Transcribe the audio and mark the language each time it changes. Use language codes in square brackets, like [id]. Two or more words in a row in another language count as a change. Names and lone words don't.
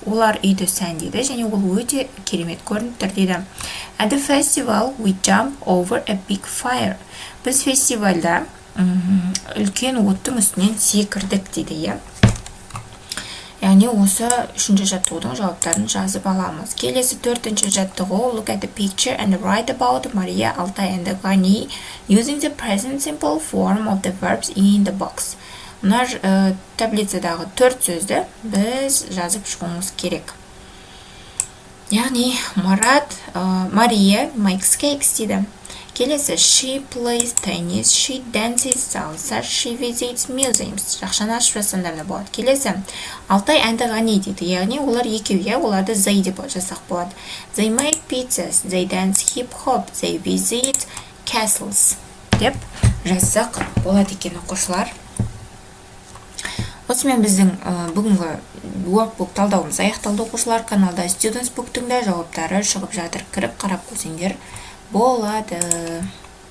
[kk] Олар үйді сәндейді және ол өте керемет көрініп тұр дейді. [en] At the festival we jump over a big fire. [kk] Біз фестивальда үлкен оттың үстінен секірдік дейді. Яғни осы үшінші жаттығудың жауаптарын жазып аламыз. Келесі төртінші жаттығу. [en] Look at the picture and write about Maria, Alтай and Gani using the present simple form of the verbs in the box. [kk] Мына таблицадағы төрт сөзді біз жазып шығуымыз керек. Яғни Мария [en] makes cakes [kk] дейді. Келесі, [en] she plays tennis, she dances salsa, she visits museums. [kk] Жақшаны ашып жасандарда болады. Келесі, Алтай and Gani дейді. Яғни олар екеуге, оларды they деп жасақ болады. [en] They make pizzas, they dance hip hop, they visit castles [kk] деп жасақ болады екен оқушылар. Осымен біздің бүгінгі Workbook талдауымыз аяқталды оқушылар. Каналда Students Book'тың да жауаптары шығып жатыр. Кіріп қарап көрсеңдер болады.